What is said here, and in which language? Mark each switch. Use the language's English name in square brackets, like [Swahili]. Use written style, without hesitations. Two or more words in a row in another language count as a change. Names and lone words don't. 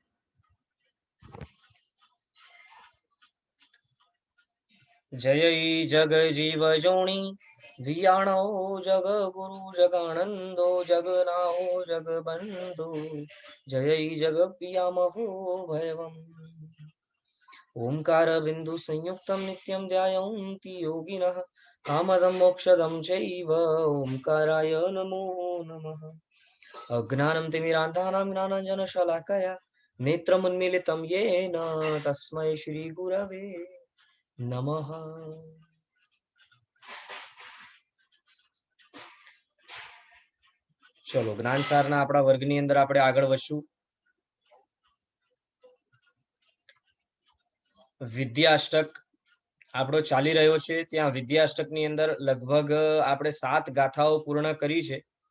[Prakrit languages] जय जग जीव जोणी वियाणो जग गुरु जगानंदो जगनाओ जग बंधु जय जग पियामहो भयवम [Sanskrit] ओमकार बिंदु संयुक्तम नित्यम ध्यायन्ति योगिनः कामदम मोक्षदम चैव ओमकाराय नमो नमः। अज्ञानं तिमिरान्धानां ज्ञानाञ्जनशलाकया नेत्रमुन्मीलितं येन तस्मै श्रीगुरवे नमः। [Gujarati] ચલો જ્ઞાનસારના આપણા વર્ગની અંદર આપણે આગળ વધશું। વિદ્યાષ્ટક આપણો ચાલી રહ્યો છે। ત્યાં વિદ્યાષ્ટકની અંદર લગભગ આપણે 7 ગાથાઓ પૂર્ણ કરી છે।